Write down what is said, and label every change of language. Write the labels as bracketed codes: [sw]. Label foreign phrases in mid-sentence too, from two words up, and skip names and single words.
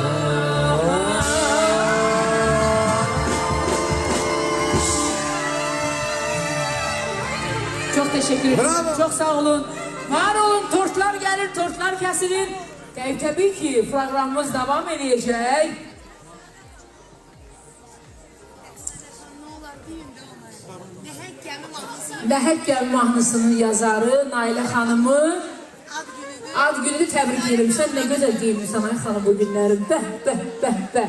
[tr] Çok teşekkür ederim. Bravo. Çok sağ olun. Var olun. Tortlar gelir, tortlar kesilir. Tabii ki programımız devam edecek. [az] Ləhək Gəmi mahnısının yazarı Nailə xanımı ad gününü təbrik edirəm. Sən nə gözəl geyinmirsən ay xanım bu günlərim. Bəh, bəh, bəh, bəh.